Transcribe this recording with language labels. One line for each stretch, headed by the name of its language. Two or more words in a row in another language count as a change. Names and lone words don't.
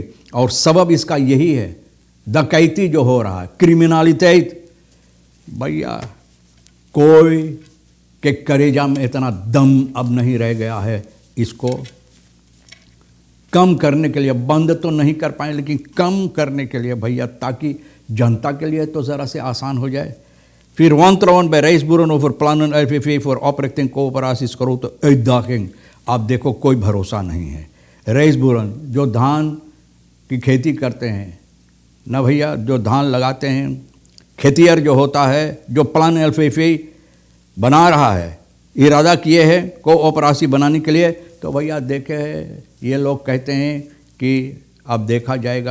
Hindi: और सबब इसका यही है, डकैती जो हो रहा है, क्रिमिनलिटी भैया। कोई के करेजा में इतना दम अब नहीं रह गया है इसको कम करने के लिए। बंद तो नहीं कर पाए लेकिन कम करने के लिए भैया, ताकि जनता के लिए तो ज़रा से आसान हो जाए।
Dutch: फिर wantrouwen bij reisboeren over plannen LVV voor oprichting coöperaties grote uitdaging।
Hindi: आप देखो कोई भरोसा नहीं है। रेसबुरन जो धान की खेती करते हैं ना भैया, जो धान लगाते हैं, खेतियर जो होता है, जो प्लान LVV बना रहा है, इरादा किए हैं कोऑपरेसी बनाने के लिए, तो भैया देखे ये लोग कहते हैं कि अब देखा जाएगा।